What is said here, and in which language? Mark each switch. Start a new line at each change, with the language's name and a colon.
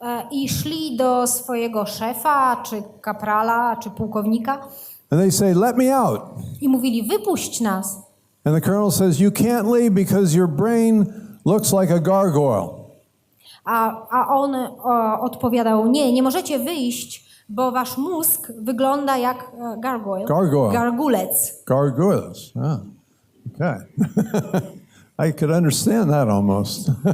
Polish: I szli do swojego szefa, czy kaprala, czy pułkownika.
English: And they say, let me out.
Polish: I mówili, wypuść nas.
English: And the colonel says, you can't leave because your brain looks like a gargoyle.
Polish: A on odpowiadał, nie możecie wyjść, bo wasz mózg wygląda jak gargoyle. Gargulec.
English: Gargoyles. Ah, okay. I could understand that almost.